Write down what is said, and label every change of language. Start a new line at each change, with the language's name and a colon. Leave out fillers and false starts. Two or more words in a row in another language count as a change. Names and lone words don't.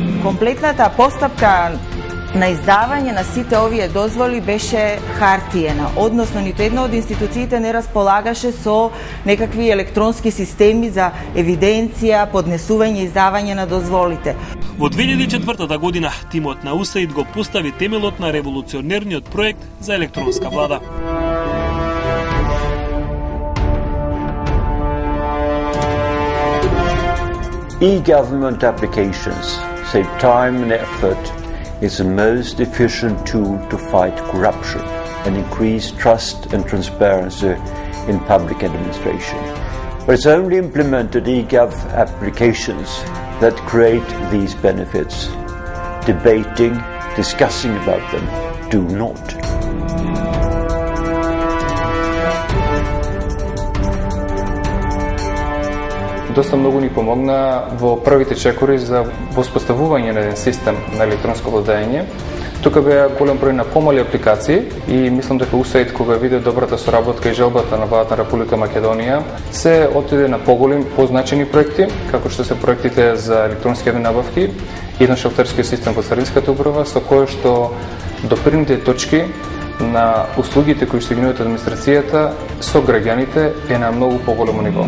Macedonian: Комплетната постапка на издавање на сите овие дозволи беше хартиена, односно ниту една од институциите не располагаше со некакви електронски системи за евиденција, поднесување и издавање на дозволите. Во 2004 година тимот на USAID го постави темелот на револуционерниот проект за електронска влада.
English: E-government applications save time and effort. Is the most efficient tool to fight corruption and increase trust and transparency in public administration. But it's only implemented e-gov applications that create these benefits. Debating, discussing about them do not.
Macedonian: Доста многу ни помогна во првите чекори за воспоставување на еден систем на електронско владење. Тука беа голем број на помали апликации и мислам дека USAID, кога виде добрата соработка и желбата на владата на Република Македонија, се отиде на поголеми, позначени проекти, како што се проектите за електронски јавни набавки и на шелтерскиот систем во Царинската управа, со кој што допирните точки на услугите кои што ги нудат администрацијата со граѓаните е на многу поголемо ниво.